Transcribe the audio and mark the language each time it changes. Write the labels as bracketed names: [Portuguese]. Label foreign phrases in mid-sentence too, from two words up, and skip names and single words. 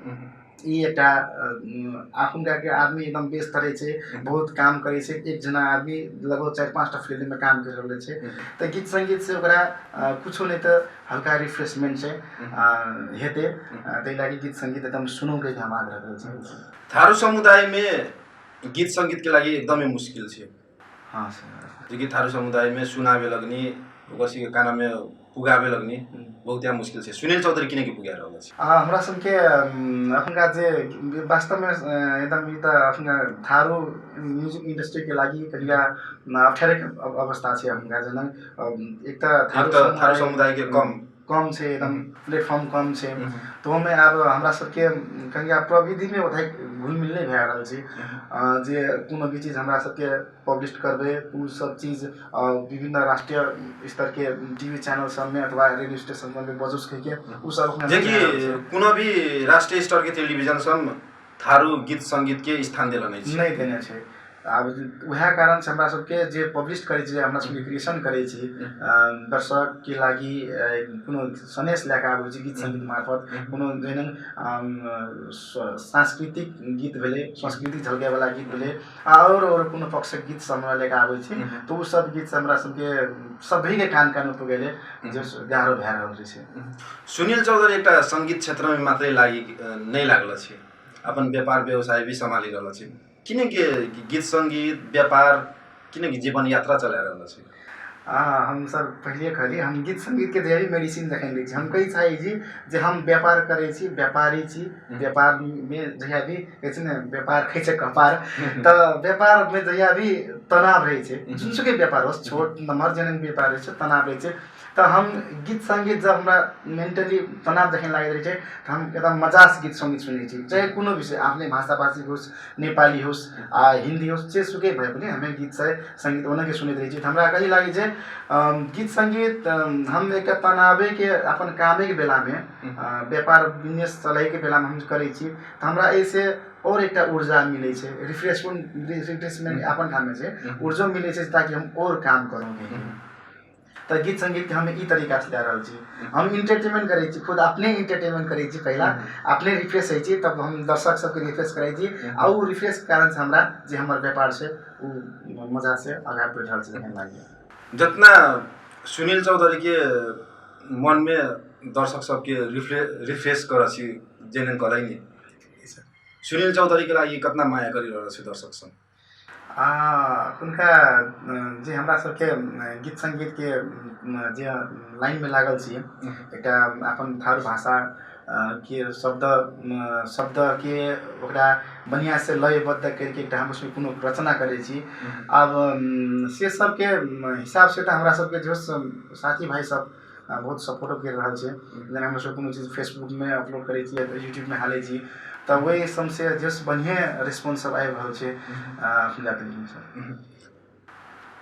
[Kochila Tharu] ई एकटा आखुनका के आदमी एकदम व्यस्त रहे छे बहुत काम करे छे। एक जना आदमी लगभग 4-5 टा फिल्म में काम कर रहले छे तो गीत संगीत से ओकरा कुछो नहीं तो हल्का रिफ्रेशमेंट से हेते तै लागि गीत संगीत एकदम सुनू के हम आग्रह करे छे। थारू समुदाय में गीत संगीत के लागि एकदमै मुश्किल छे। हाँ सर देखिए थारू समुदाय में सुनावे लगनी ओकसी के कान में पुगावे लगनी बहुत मुश्किल छे। सुनील चौधरी किने के पुगा रहल छे। हमरा सबके अखनका जे वास्तव में एकदम ई त अखनका थारू [English] music industry [Kochila Tharu] के लागि करिया [Nepali] अप्ठ्यारो अवस्था [Kochila Tharu] छे। अखनका जना एक त थारू समुदाय के कम छे एकदम प्लेटफॉर्म कम छे तो में अब हमरा सबके कहिया प्रविधि में ओथै घुलमिल नहीं भए रहल छे। जे कोनो भी चीज हमरा सबके पब्लिश करबे उ सब चीज विभिन्न राष्ट्रीय स्तर के टीवी चैनल सब में अथवा रेडियो स्टेशन में बजोस के उ सब देखिए कोनो भी राष्ट्रीय स्तर के टेलीविजन सब थारू गीत संगीत के स्थान देला नहीं देने छे। अब वह कारण से हमरा सबके जे पब्लिश करे छे हमरा सबके क्रिएशन करे छे दर्शक के लागि कोनो सनेश लेके आबै छे गीत संगीत मार्फत कोनो जेना सांस्कृतिक गीत भेले संस्कृति झलके वाला गीत भेले और कोनो पक्षक गीत समय लेके आबै छे तो उ सब गीत से हमरा सबके सबै के कान पुगेले जे गाह्रो भए रहल छे। सुनील चौधरी एकटा संगीत क्षेत्र में मात्रै लागि नहीं लागल छे अपन व्यापार व्यवसाय भी संभाली रहल छे। किने के गीत संगीत व्यापार किने के जीवन यात्रा चला रहल छे। हम सर पहले कहली हम गीत संगीत के ढेरी मेडिसिन देखन लै छी। हम कही चाहे जी जे हम व्यापार करे छी व्यापारी छी व्यापार में जहिया भी कहै छै ने व्यापार खै छै कपार तो व्यापार में जहिया भी तनाव रहे छे जुनसुकै व्यापार होस् छोट नम्हर जन व्यापार रहे छे तनाव रहे छे तो हम गीत संगीत जब हमरा मेंटली तनाव देखे लागत रहे छे तो हम एकदम मजास गीत संगीत सुने छी चाहे कोनो विषय आफ्नै भाषाभाषी होस् नेपाली होस् हिन्दी होस् [Nepali] जेसुकै भए पनि हामी [Kochila Tharu] गीत चाहिँ संगीत ओनके सुनैत रहे छी तो हमरा कहि लागि जे गीत संगीत हम एक तनावे के अपन कामे के बेला में व्यापार बिजनेस चलाए के बेला में हम करे छी तो हमरा ऐसे और एक ऊर्जा मिले छे रिफ्रेशमेंट अपन ठाम से ऊर्जा मिले छे ताकि हम और काम करोगे तो गीत संगीत के हम ई तरीका से ला रहल छी हम इंटरटेनमेंट करे छी खुद अपने इंटरटेनमेंट करे छी पहला अपने रिफ्रेश होई छी तब हम दर्शक सबके रिफ्रेश करे छी आ उ रिफ्रेश के कारण से हमरा जे हमर व्यापार से उ मजा से आगे बढ़ रहल छै देखे लागि जितना सुनील चौधरी के मन में दर्शक सबके रिफ्रेश कर छी जेने करै नि सुनील चौधरी के लागि कितना माया गरिरहल छ दर्शक सब उनका जे हमरा सबके गीत संगीत के जे लाइन में लागल छी एकटा अपन थारू भाषा के शब्द के ओकरा बढ़िया से लयबद्ध करके एकटा हम उसमें कोनो रचना करे छी अब से सब के हिसाब से तो हमरा सबके जो साथी भाई सब बहुत सपोर्ट कर रहल छै जेना हमरा सब कोनो चीज फेसबुक में अपलोड करे छी या यूट्यूब में हाले छी तो वही सबसे जस बढ़िया रिस्पॉन्स सब आबि रहल छै अपना तरीके से